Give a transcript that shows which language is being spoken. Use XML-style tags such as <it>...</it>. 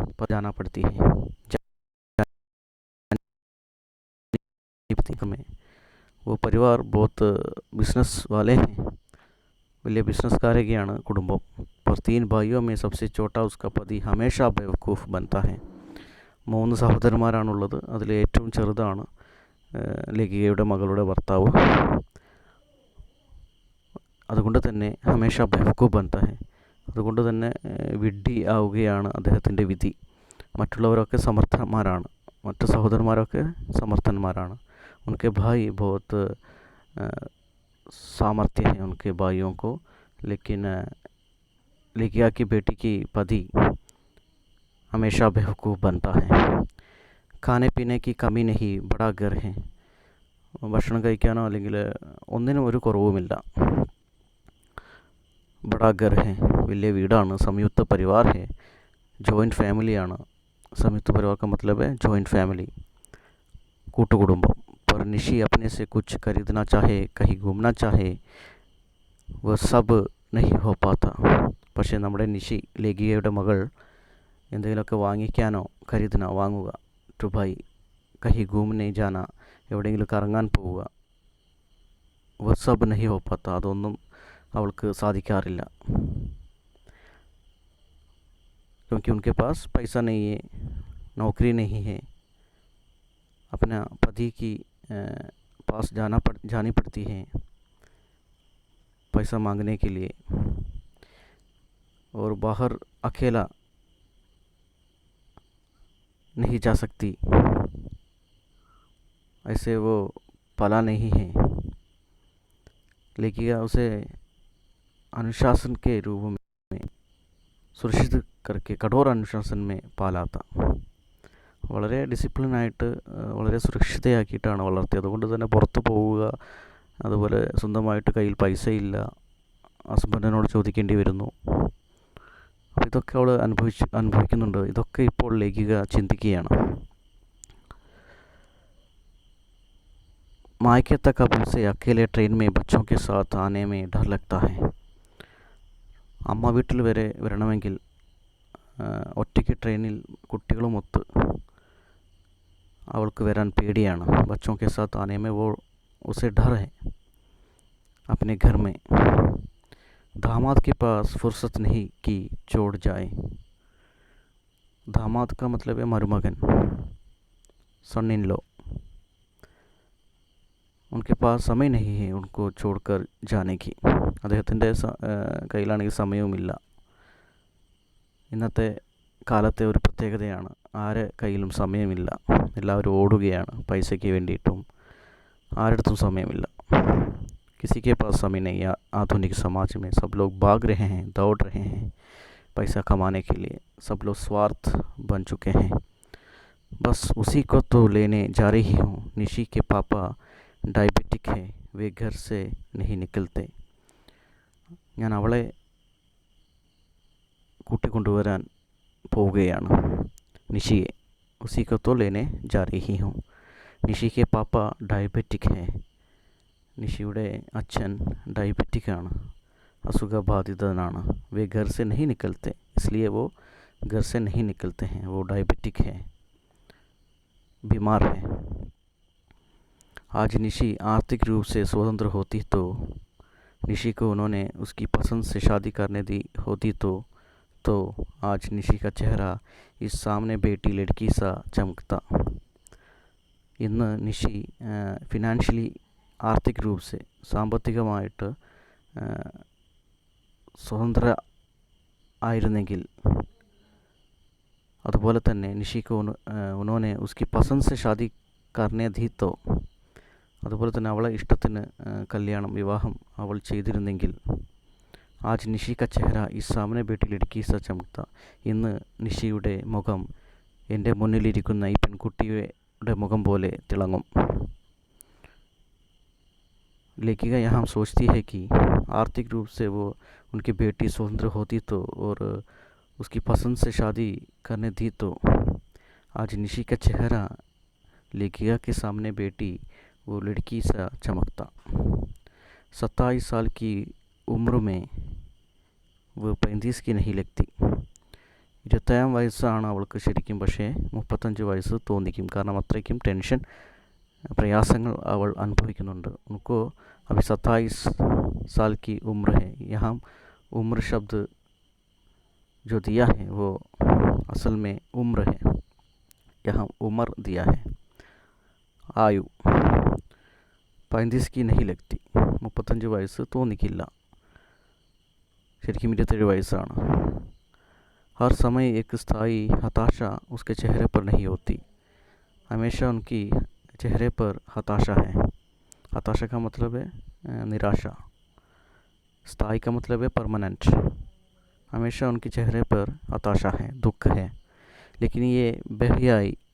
<hi>जाना पड़ती है. में वो परिवार बहुत बिजनेस वाले हैं,</hi> <ml>വലിയ ബിസിനസ്സുകാരൊക്കെയാണ് കുടുംബം.</ml> <hi>पर 3 भाइयों में सबसे छोटा उसका पति हमेशा बेवकूफ़ बनता है.</hi> <ml>3 സഹോദരന്മാരാണുള്ളത്, അതിൽ ഏറ്റവും ചെറുതാണ് ലേഖികയുടെ മകളുടെ ഭർത്താവ്. അതുകൊണ്ട് തന്നെ</ml> <hi>ഹമേഷ ബെവ്കൂഫ് ബൻതാ ഹെ,</hi> <ml>അതുകൊണ്ട് തന്നെ വിഡ്ഢി ആവുകയാണ് അദ്ദേഹത്തിൻ്റെ വിധി. മറ്റുള്ളവരൊക്കെ സമർത്ഥന്മാരാണ്, മറ്റു സഹോദരന്മാരൊക്കെ സമർത്ഥന്മാരാണ്.</ml> <hi>उनके भाई बहुत सामर्थ्य है उनके भाइयों को, लेकिन लेखिका की बेटी की पति हमेशा बेवकूफ़ बनता है. खाने पीने की कमी नहीं, बड़ा घर है.</hi> <ml>ഭക്ഷണം കഴിക്കാനോ അല്ലെങ്കിൽ ഒന്നിനും ഒരു കുറവുമില്ല.</ml> <hi>ബഡാ ഘർ ഹെ,</hi> <ml>വലിയ വീടാണ്.</ml> <hi>സംയുക്ത പരിവാർ ഹെ,</hi> <ml>ജോയിൻറ്റ് ഫാമിലിയാണ്.</ml> <hi>संयुक्त परिवार का मतलब है जॉइंट फैमिली,</hi> <ml>കൂട്ടുകുടുംബം.</ml> <hi>पर निशी अपने से कुछ खरीदना चाहे, कहीं घूमना चाहे, वह सब नहीं हो पाता.</hi> <ml>പക്ഷേ നമ്മുടെ നിഷി, ലേഖികയുടെ മകൾ, എന്തെങ്കിലുമൊക്കെ വാങ്ങിക്കാനോ, ഖരീദന വാങ്ങുക, ടു ബൈ,</ml> <hi>കഹി ഘൂമനെ ജാന,</hi> <ml>എവിടെയെങ്കിലും കറങ്ങാൻ പോവുക,</ml> <hi>വ സബ് നഹി ഹോ പാത്ത,</hi> <ml>അതൊന്നും അവൾക്ക് സാധിക്കാറില്ല.</ml> <hi>क्योंकि उनके पास पैसा नहीं है, नौकरी नहीं है, अपना पति की पास जानी पड़ती है पैसा मांगने के लिए, और बाहर अकेला नहीं जा सकती, ऐसे वो पला नहीं है. लेकिन उसे अनुशासन के रूप में സുരക്ഷിത് करके കഠോര അനുശാസൻ മേ പാലാത്ത,</hi> <ml>വളരെ ഡിസിപ്ലിനായിട്ട് വളരെ സുരക്ഷിതയാക്കിയിട്ടാണ് വളർത്തിയത്. അതുകൊണ്ട് തന്നെ പുറത്ത് പോവുക, അതുപോലെ സ്വന്തമായിട്ട് കയ്യിൽ പൈസയില്ല, ഹസ്ബൻഡിനോട് ചോദിക്കേണ്ടി വരുന്നു. അപ്പോൾ ഇതൊക്കെ അവൾ അനുഭവിക്കുന്നുണ്ട്. ഇതൊക്കെ ഇപ്പോൾ ലേഖിക ചിന്തിക്കുകയാണ്.</ml> <hi>मायके तक अब उसे अकेले ट्रेन में बच्चों के साथ आने में डर लगता है.</hi> <ml>അമ്മ വീട്ടിൽ വരെ വരണമെങ്കിൽ ഒറ്റയ്ക്ക് ട്രെയിനിൽ കുട്ടികളുമൊത്ത് അവൾക്ക് വരാൻ പേടിയാണ്.</ml> <hi>बच्चों के साथ आने में वो उसे डर है. अपने घर में दामाद के पास फुर्सत नहीं कि छोड़ जाए. दामाद का मतलब है मरुमगन,</hi> <en>Son in law.</en> <hi>उनके पास समय नहीं है उनको छोड़कर जाने की.</hi> <ml>അദ്ദേഹത്തിൻ്റെ കയ്യിലാണെങ്കിൽ സമയവുമില്ല. ഇന്നത്തെ കാലത്തെ ഒരു പ്രത്യേകതയാണ്, ആരെ കയ്യിലും സമയമില്ല. എല്ലാവരും ഓടുകയാണ് പൈസയ്ക്ക് വേണ്ടിയിട്ടും. ആരുടെടുത്തും സമയമില്ല.</ml> <hi>किसी के पास समय नहीं है. आधुनिक समाज में सब लोग भाग रहे हैं, दौड़ रहे हैं पैसा कमाने के लिए. सब लोग स्वार्थ बन चुके हैं. बस उसी को तो लेने जा रही हूँ. निशी के पापा डायबिटिक है, वे घर से नहीं निकलते.</hi> <ml>ഞാൻ അവളെ കൂട്ടിക്കൊണ്ടുവരാൻ പോവുകയാണ്, നിഷിയെ.</ml> <hi>ഉസിको तो लेने जा रही हूँ. നിഷി के पापा डायबिटिक है.</hi> <ml>നിഷിയുടെ അച്ഛൻ ഡയബറ്റിക് ആണ്, അസുഖബാധിതനാണ്.</ml> <hi>वे घर से नहीं निकलते, इसलिए वो घर से नहीं निकलते हैं. वो डायबिटिक है, बीमार है. आज निशी आर्थिक रूप से स्वतंत्र होती तो, निशी को उन्होंने उसकी पसंद से शादी करने दी होती तो आज निशी का चेहरा इस सामने बैठी लड़की सा चमकता.</hi> <ml>ഇന്ന് നിഷി ഫിനാൻഷ്യലി,</ml> <hi>ആർത്തിക് രൂപ से,</hi> <ml>സാമ്പത്തികമായിട്ട് സ്വതന്ത്ര ആയിരുന്നെങ്കിൽ, അതുപോലെ തന്നെ നിഷിക്ക്</ml> <hi>ഉन्होंने उसकी पसंद से शादी करने दी तो,</hi> <ml>അതുപോലെ തന്നെ അവളെ ഇഷ്ടത്തിന് കല്യാണം, വിവാഹം അവൾ ചെയ്തിരുന്നെങ്കിൽ,</ml> <hi>ആജ് നിഷി ക ചെഹ്റ ഇസ് സാമനെ ബേട്ടി ലഡ്കി സ ചമക്ത,</hi> <ml>ഇന്ന് നിഷിയുടെ മുഖം എൻ്റെ മുന്നിലിരിക്കുന്ന ഈ പെൺകുട്ടിയുടെ മുഖം പോലെ തിളങ്ങും.</ml> <hi>लेकिन यहाँ सोचती है कि आर्थिक रूप से वो उनकी बेटी स्वतंत्र होती तो और उसकी पसंद से शादी करने दी तो आज निशी का चेहरा लेखिका के सामने बेटी वो लड़की सा चमकता. 27 साल की उम्र में वो 35 की नहीं लगती.</hi> <ml>27 വയസ്സാണ് അവൾക്ക് ശരിക്കും, പക്ഷേ 35 വയസ്സ് തോന്നിക്കും. കാരണം അത്രയ്ക്കും ടെൻഷൻ, प्रयासങ്ങൾ അവൾ അനുഭവിക്കുന്നുണ്ട്.</ml> <hi>उनको अभी 27 साल की उम्र है. यहाँ उम्र शब्द जो दिया है वो असल में उम्र है. यहाँ उम्र दिया है, आयु. 35 की नहीं लगती,</hi> <ml>35 വയസ്സ് തോന്നിക്കില്ല, ശരിക്കും 27 വയസ്സാണ്.</ml> <hi>हर समय एक स्थायी हताशा उसके चेहरे पर नहीं होती. हमेशा उनकी चेहरे पर हताशा है. हताशा का मतलब है निराशा. स्थायी का मतलब है परमानेंट. हमेशा उनके चेहरे पर हताशा है, दुख है. लेकिन ये बेहयाई</hi>